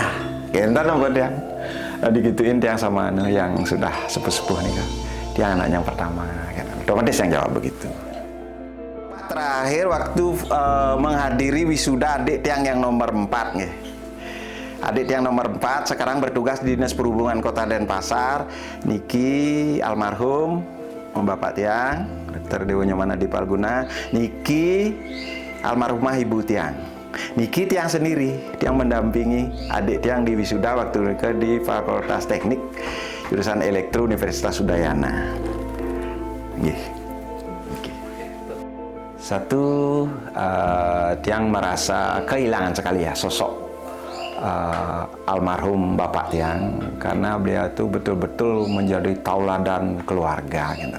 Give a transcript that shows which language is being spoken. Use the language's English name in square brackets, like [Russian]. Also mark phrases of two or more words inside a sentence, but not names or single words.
[Indonesian] Kentar nomor dia, digituin tiang sama yang sudah sepuh-sepuh dia anaknya yang pertama, otomatis yang jawab begitu. Terakhir waktu menghadiri wisuda adik tiang yang nomor 4 Adik tiang nomor 4 sekarang bertugas di Dinas Perhubungan Kota Denpasar. Niki almarhum Bapak tiang Dr. Dewo Nyomana di Palguna, niki almarhumah Ibu tiang. Niki tiang sendiri, tiang mendampingi adik tiang di wisuda waktu di Fakultas Teknik jurusan Elektro Universitas Udayana. Satu, tiang merasa kehilangan sekali ya sosok almarhum Bapak tiang, karena beliau itu betul-betul menjadi tauladan keluarga gitu.